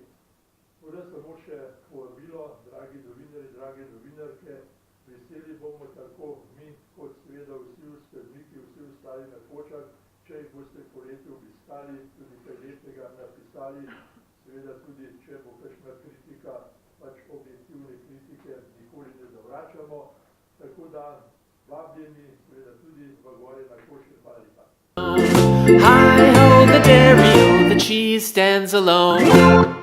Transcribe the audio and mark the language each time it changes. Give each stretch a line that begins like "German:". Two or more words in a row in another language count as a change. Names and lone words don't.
Slovenian: Torej samo še povabilo, dragi novinarji, drage novinarke, veseli bomo tako mi, kot seveda vsi oskrbniki, vsi ostali na Kočah, če jih boste poleti obiskali, tudi kaj lepega napisali, seveda tudi, če bo kakšna kritika, pač objektivne kritike nikoli ne zavračamo, tako da vabljeni seveda tudi v gore na Koče. Hvala lepa.
English: Hi ho, the dairy, the cheese stands alone.